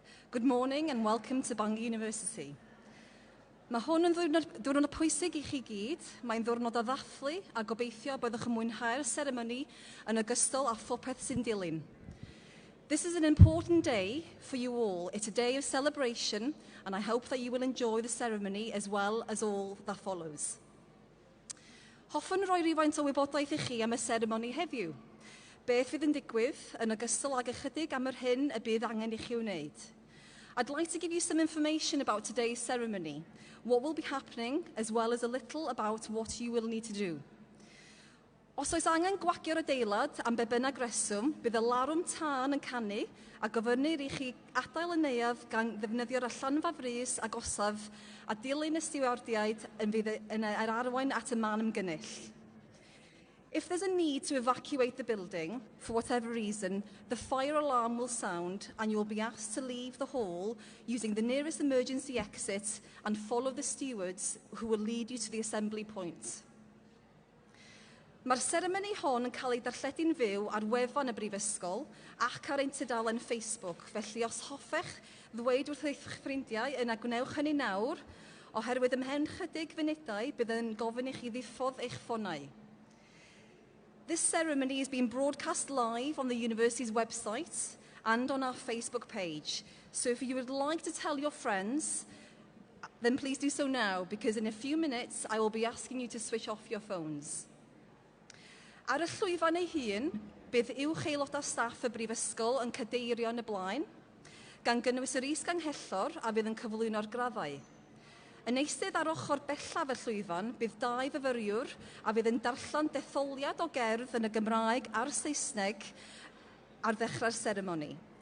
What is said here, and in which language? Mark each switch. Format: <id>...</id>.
<en>Good morning and welcome to Bangor University.</en> <cy>Mae hwn yn ddiwrnod pwysig I chi gyd. Mae'n ddiwrnod o ddathlu a gobeithio byddwch yn mwynhau'r seremoni yn ogystal â phopeth sy'n dilyn.</cy> <en>This is an important day for you all. It's a day of celebration and I hope that you will enjoy the ceremony as well as all that follows.</en> <cy>Hoffwn roi rhywfaint o wybodaeth I chi am y seremoni heddiw. Beth fydd yn digwydd yn ogystal ag ychydig am yr hyn y bydd angen I chi wneud.</cy> <en>I'd like to give you some information about today's ceremony, what will be happening, as well as a little about what you will need to do.</en> <cy>Os oes angen gwagio'r adeilad am be bynnag reswm, bydd y larwm tân yn canu a gofynnir I chi adael y neuadd gan ddefnyddio'r allanfa frys a gosaf a dilyn y stiwardiaid yn fydd yn yr arwain at y man ymgynnull.</cy> <en>If there's a need to evacuate the building, for whatever reason, the fire alarm will sound and you will be asked to leave the hall using the nearest emergency exit and follow the stewards who will lead you to the assembly point.</en> <cy>Mae'r seremoni hon yn cael ei darlledu'n fyw ar wefan y Brifysgol ac ar ein tudalen Facebook, felly os hoffech ddweud wrth eich ffrindiau yna gwnewch hynny nawr, oherwydd ymhen chydig funudau bydd yn gofyn I chi ddiffodd eich ffonau.</cy> <en>This ceremony is being broadcast live on the university's website and on our Facebook page. So if you would like to tell your friends, then please do so now, because in a few minutes I will be asking you to switch off your phones.</en> <cy>Ar y llwyfan ei hun, bydd uwch aelodau staff y Brifysgol yn cadeirio yn y blaen, gan gynnwys yr is-ganghellor a fydd yn cyflwyno'r graddau. Yn eistedd ar ochr bellaf y llwyfan, bydd dau fyfyriwr a fydd yn darllen detholiad o gerdd yn y Gymraeg a'r Saesneg ar ddechrau'r seremoni.</cy>